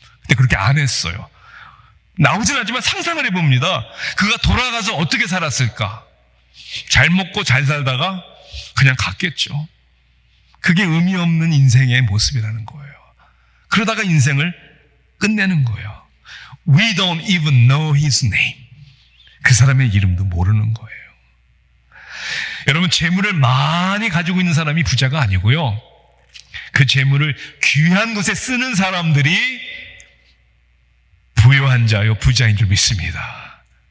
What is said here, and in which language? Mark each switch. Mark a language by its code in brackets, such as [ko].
[ko] 근데 그렇게 안 했어요. 나오진 않지만 상상을 해봅니다. 그가 돌아가서 어떻게 살았을까? 잘 먹고 잘 살다가 그냥 갔겠죠. 그게 의미 없는 인생의 모습이라는 거예요. 그러다가 인생을 끝내는 거예요. [en] We don't even know his name. [ko] 그 사람의 이름도 모르는 거예요. 여러분, 재물을 많이 가지고 있는 사람이 부자가 아니고요, 그 재물을 귀한 곳에 쓰는 사람들이 부유한 자요 부자인 줄 믿습니다.